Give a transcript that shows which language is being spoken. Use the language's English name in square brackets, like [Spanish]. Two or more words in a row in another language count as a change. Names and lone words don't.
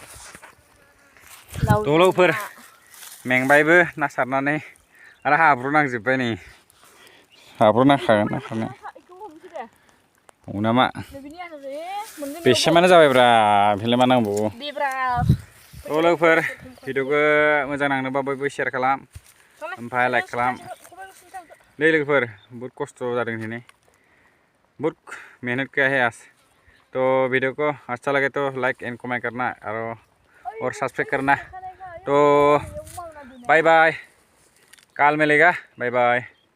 [Bodo] थ' लोगोफोर मेंबायबो ना सारनानै आरो हाब्रु नांजोब्बाय नै हाब्रु नांखागोन नांखानाया औ नामा बेसेमानो जाबायब्रा बेलाय मा नांबावगौ थ' लोगोफोर भिडिअखौ मोजां नांनोबा बयबो शेयार खालाम ओमफ्राय लाइक खालाम नै लोगोफोर बहुत खस्थ' जादों दिनै [Hindi] बहुत मेहनत किया है आज तो वीडियो को अच्छा लगे तो [English] like and comment [Hindi] करना और सब्सक्राइब करना तो [English] bye bye [Hindi] कल मिलेगा [English] bye bye.